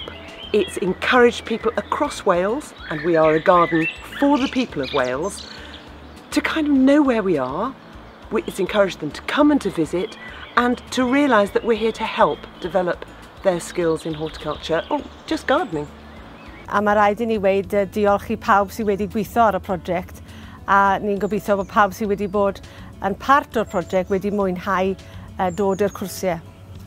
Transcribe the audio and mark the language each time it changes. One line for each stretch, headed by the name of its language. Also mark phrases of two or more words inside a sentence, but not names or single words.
English: It's encouraged people across Wales, and we are a garden for the people of Wales, to kind of know where we are. It's encouraged them to come and to visit and to realise that we're here to help develop their skills in horticulture or just gardening.
Welsh: A mae rhaid i ni weid diolch i pawb sydd wedi gweithio ar y prosiect, a ni'n gobeithio bod pawb sydd wedi bod yn part o'r prosiect wedi mwynhau dod i'r cwrsiau.